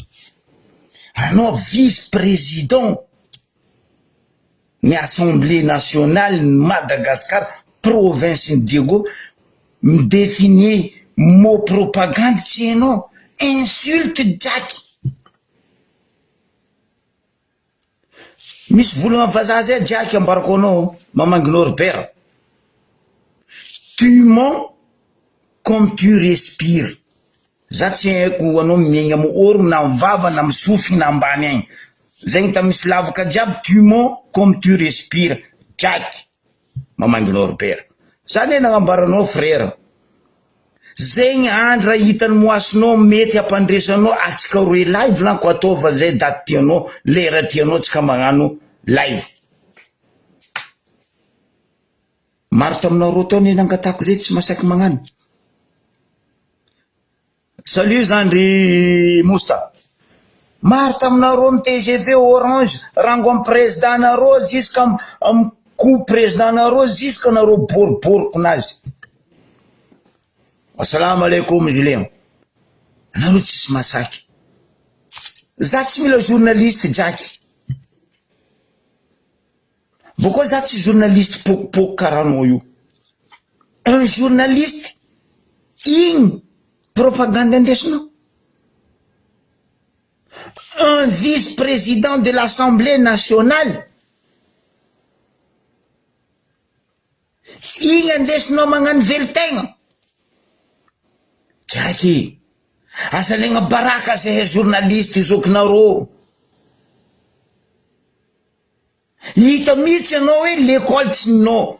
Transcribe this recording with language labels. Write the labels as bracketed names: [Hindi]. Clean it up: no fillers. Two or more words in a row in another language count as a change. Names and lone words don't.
[Malagasy] Anao vice-président ny [French] assemblée nationale [Malagasy] Madagascar province Diego [French] définir mot propagande [Malagasy] tsy hainao. Insulte Jack. Misy volagna vazaha zay Jack ambarako anao mamanginao repère. [French] Tu mens comme tu respires. [Malagasy] Za tsy haiko anao miaigna amy orogno na mivava na misofy na ambany agny. Zegny ta misy lavaka jiaby. [French] Tu mens comme tu respires Jack [Malagasy] mamanginao repère. Zany nagnambaranao frère. Zegny andra hitany moasinao mety ampandresanao atsika roe live lanko ataova zay daty tianao lera tianao tsika magnano live. Maro taminareo tao ny nangatako zay tsy masaky magnano. Salut Zandry Mousta. Maro taminareo ny TGV Orange rango am président nareo jusqu'à am coup président nareo jusqu'à nareo boriboriko nazy. [Arabic] السلام عليكم Julien. [Malagasy] Nareo tsisy masaky. Za tsy mila journaliste Jack. Pourquoi za tsy journaliste pokopoko karahanao io? [French] Un journaliste [Malagasy] igny propagande indesinao. [French] Un vice-président de l'Assemblée nationale [Malagasy] igny indesinao magnano velin-tegna. Jacky, asalegna baraka zay journaliste zokinareo. Hita mihitsy anao hoe l'école tsy ninao.